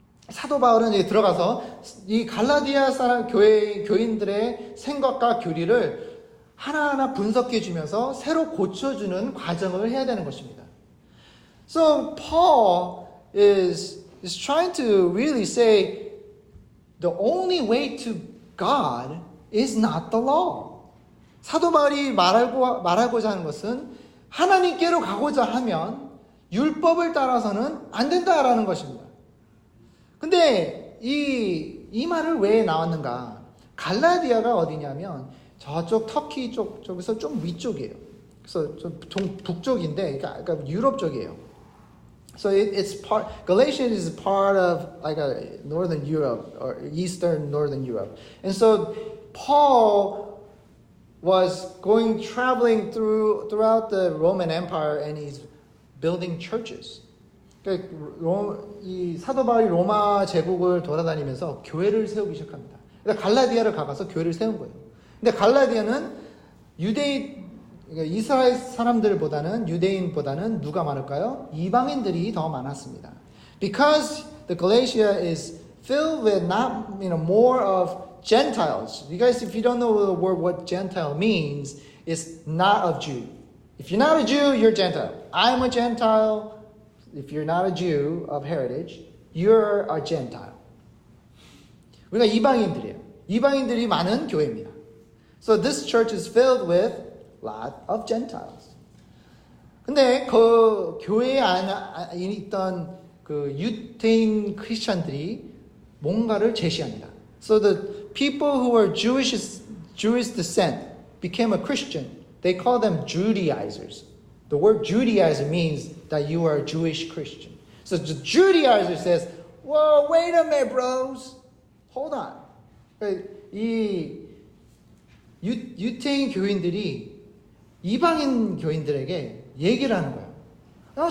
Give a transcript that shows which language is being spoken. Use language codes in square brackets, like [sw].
[ko] 사도 바울은 여기 들어가서 이 갈라디아 사람 교인들의 생각과 교리를 하나하나 분석해 주면서 새로 고쳐주는 과정을 해야 되는 것입니다. [en] So Paul is trying to really say the only way to God is not the law. [ko] 사도 바울이 말하고자 하는 것은 하나님께로 가고자 하면 율법을 따라서는 안 된다라는 것입니다. 근데 이 말을 왜 나왔는가? 갈라디아가 어디냐면 저쪽 터키 쪽에서 좀 위쪽이에요. 그래서 좀 북쪽인데, 그러니까 유럽 쪽이에요. [en] So it's part. Galatia is part of like a northern Europe or eastern northern Europe, and so Paul was traveling throughout the Roman Empire, and he's building churches. [ko] 그러니까 이 사도 바울이 로마 제국을 돌아다니면서 교회를 세우기 시작합니다. 그러니까 갈라디아를 가서 교회를 세운 거예요. 근데 갈라디아는 그러니까 이스라엘 사람들보다는 유대인보다는 누가 많을까요? 이방인들이 더 많았습니다. [en] Because the Galatia is filled with more of Gentiles. You guys, if you don't know the word what Gentile means, it's not of Jew. If you're not a Jew, you're Gentile. I'm a Gentile. If you're not a Jew of heritage, you're a Gentile. [ko] 우리가 이방인들이에요. 이방인들이 많은 교회입니다. [en] So this church is filled with a lot of Gentiles. [ko] 근데 그 교회에 있던 그 유대인 크리스천들이 뭔가를 제시합니다. [en] So the people who were Jewish descent became a Christian. They call them Judaizers. The word Judaizer means that you are a Jewish Christian. So the Judaizer says, whoa, wait a minute, bros. Hold on. [ko] 이 유태인 교인들이 이방인 교인들에게 얘기를 하는 거예요.